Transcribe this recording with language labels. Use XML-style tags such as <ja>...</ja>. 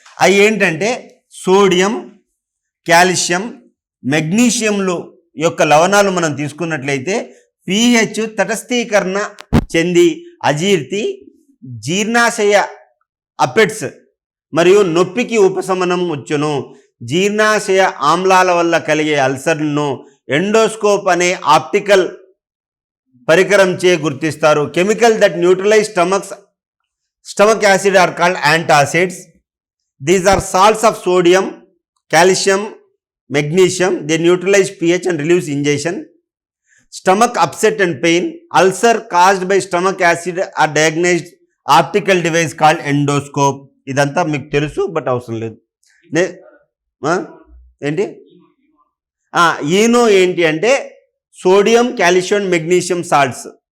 <te>అవి ఏంటంటే sodium, calcium, మెగ్నీషియంలు యొక్క లవణాలు మనం తీసుకున్నట్లయితే pH తటస్థీకరణ చెంది అజీర్తి, జీర్ణాశయ అపెట్స్ మరియు నొప్పికి ఉపశమనం వచ్చును. జీర్ణాశయ ఆమ్లాల వల్ల కలిగే అల్సర్లను ఎండోస్కోప్ అనే ఆప్టికల్ పరికరం చే గుర్తిస్తారు.</te> <en>Chemical that neutralize stomach acid are called antacids. These are salts of sodium, calcium, magnesium. They neutralize pH and reduce ingestion. Stomach upset and pain, ulcer caused by stomach acid are diagnosed optical device called endoscope.</en> <te>ఇదంతా మీకు తెలుసు, but అవసరం లేదు. ఏంటి Eno ఏంటి అంటే sodium, calcium, magnesium salts.</te>